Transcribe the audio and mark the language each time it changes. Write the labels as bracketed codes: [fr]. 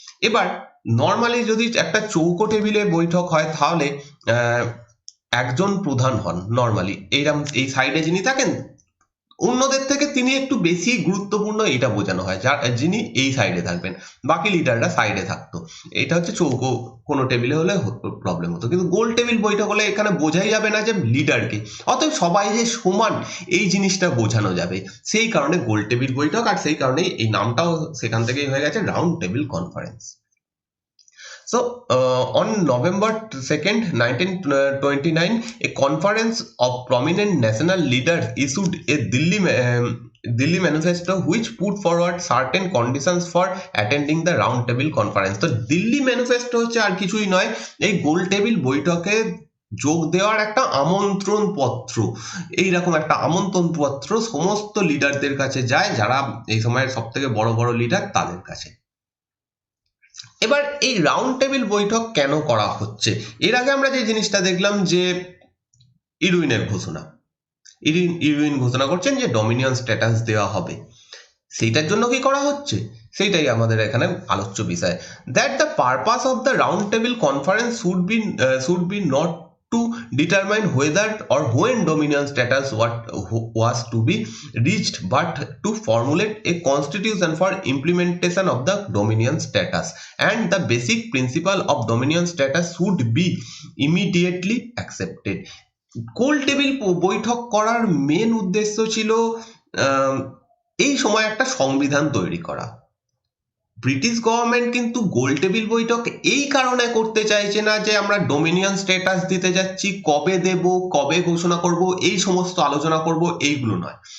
[bn] এবার নর্মালি যদি একটা চৌকো টেবিলে বৈঠক হয়, তাহলে একজন প্রধান হন নর্মালি, এইরকম এই সাইডে যিনি থাকেন অন্যদের থেকে তিনি একটু বেশি গুরুত্বপূর্ণ, এটা বোঝানো হয়, যার যিনি এই সাইডে থাকবেন, বাকি লিডাররা সাইডে থাকতো। এটা হচ্ছে চৌকো কোনো টেবিলে হলে প্রবলেম হতো, কিন্তু গোল টেবিল বৈঠক হলে এখানে বোঝাই যাবে না যে লিডারকে, অতএব সবাই যে সমান এই জিনিসটা বোঝানো যাবে, সেই কারণে গোল টেবিল বৈঠক, আর সেই কারণেই এই নামটাও সেখান থেকেই হয়ে গেছে round table conference. [en] So, on November 2nd, 1929, a conference of prominent national leaders issued a Delhi manifesto which put forward certain conditions for attending the round table conference. [bn] তো দিল্লি ম্যানিফেস্টো হচ্ছে আর কিছুই নয়, এই গোল টেবিল বৈঠকে যোগ দেওয়ার একটা আমন্ত্রণ পত্র। এইরকম একটা আমন্ত্রণ পত্র সমস্ত লিডারদের কাছে যায়, যারা এই সময়ের সব থেকে বড় বড় লিডার তাদের কাছে। এবার এই রাউন্ড টেবিল বৈঠক কেন করা হচ্ছে? এর আগে আমরা যে জিনিসটা দেখলাম যে ইরউইনের ঘোষণা, ইরউইন ঘোষণা করছেন যে ডোমিনিয়ন স্ট্যাটাস দেওয়া হবে, সেইটার জন্য কি করা হচ্ছে সেইটাই আমাদের এখানে আলোচ্য বিষয়। [en] That the purpose of the round table conference should be not to determine whether or when dominion status was to be reached, but to formulate a constitution for implementation of the dominion status, and the basic principle of dominion status should be immediately accepted. [bn] Goal table বৈঠক করার main উদ্দেশ্য ছিল এই সময় একটা সংবিধান তৈরি করা। ব্রিটিশ গভর্নমেন্ট কিন্তু গোল টেবিল বৈঠক এই কারণে করতে চাইছে না যে আমরা ডোমিনিয়ন স্ট্যাটাস দিতে যাচ্ছি, কবে দেব, কবে ঘোষণা করব, এই সমস্ত আলোচনা করব, এইগুলো নয়।